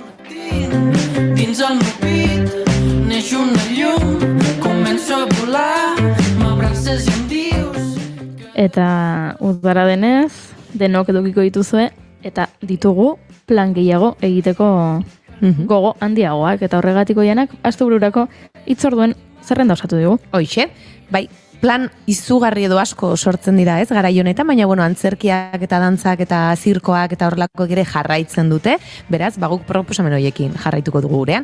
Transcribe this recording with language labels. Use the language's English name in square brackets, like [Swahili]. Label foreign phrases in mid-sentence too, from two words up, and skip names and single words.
[Catalan] Dins el meu pit neix una llum, començo a volar, m'abraces i em dius... [Basque] Eta udara denez, denok edukiko dituzue, eta ditugu plan gehiago egiteko gogo handiagoak, eta horregatik oianak astebururako hitzorduen zerrenda osatu dugu. Hoixe, bai, plan izugarri edo asko sortzen dira, ez, garai honetan, baina bueno, antzerkiak eta dantzak eta zirkoak eta horrelako ere jarraitzen dute, beraz, guk proposamen horiekin jarraituko dugu gurean.